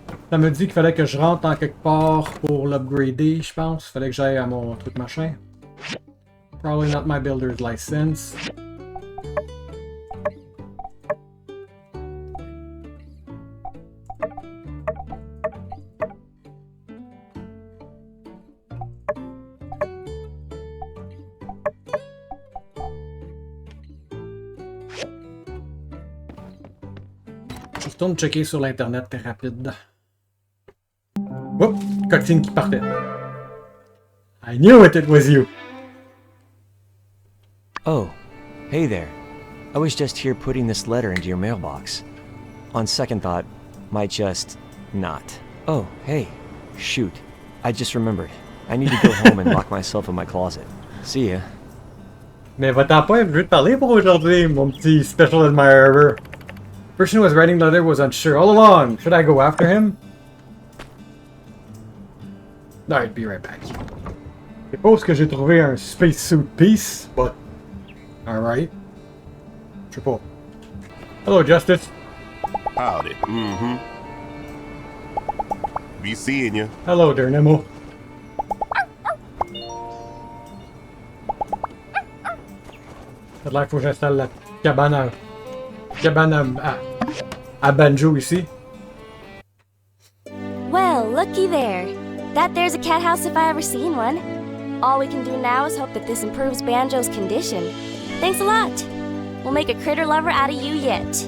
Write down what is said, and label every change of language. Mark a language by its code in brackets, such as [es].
[fr] Ça me dit qu'il fallait que je rentre en quelque part pour l'upgrader, je pense. Fallait que j'aille à mon truc machin. [en] Probably not my builder's license. [fr] Je retourne checker sur l'internet, très rapide. Oups, cutscene qui partait. [en] I knew it was you. Oh, hey there. I was just here putting this letter into your mailbox. On second thought, might just not. Oh, hey, shoot. I just remembered. I need to go home and lock myself in my closet. See ya. [fr] Mais va-t'en pas, je veux te parler pour aujourd'hui, mon petit special admirer. [en] The person who was writing the letter was unsure all along. Should I go after him? Alright, be right back. [fr] Je suppose que j'ai trouvé un spacesuit piece, but... [en] Alright. [fr] Je sais pas. Hello, Justice. [en] Howdy. Mm-hmm. Be seeing you. Hello there, Nemo. [fr] Ça a l'air qu'il faut que j'installe la cabane à banjo ici. [en] Well, looky there. That there's a cat house if I ever seen one. All we can do now is hope that this improves Banjo's condition. Thanks a lot. We'll make a critter lover out of you yet.